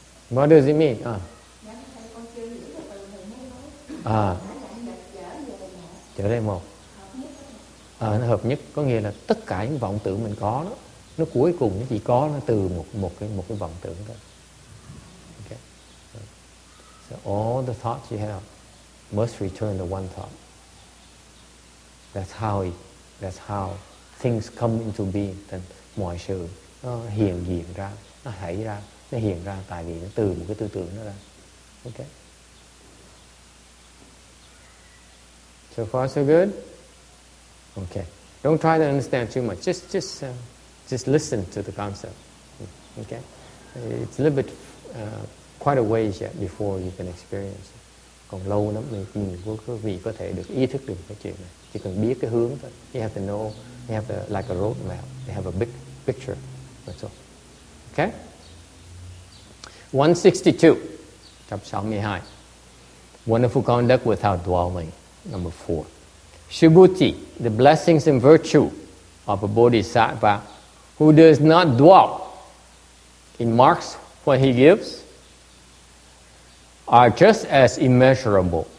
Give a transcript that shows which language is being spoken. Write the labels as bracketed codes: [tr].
[en] What does it mean? [vi] Trở lại một. Nó hợp nhất, có nghĩa là tất cả những vọng tưởng mình có đó, nó cuối cùng nó chỉ có nó từ một cái vọng tưởng thôi. [en] Okay. So all the thoughts you have must return to one thought. That's how things come into being. [vi] Then mọi sự nó hiện diện ra, nó xảy ra, nó hiện ra tại vì nó từ một cái tư tưởng nó ra. [en] Okay. So far so good. Okay. Don't try to understand too much. Just listen to the concept. Okay. It's a little bit quite a ways yet before you can experience it. [vi] Còn lâu lắm mình quý vị có thể được ý thức được cái chuyện này. Chỉ cần biết cái hướng thôi. [en] You have to know. You have to, like a road map. You have a big picture. That's all. Okay. 162. 162. Wonderful conduct without dwelling. Number 4. Subhuti, the blessings and virtue of a bodhisattva who does not dwell in marks what he gives are just as immeasurable.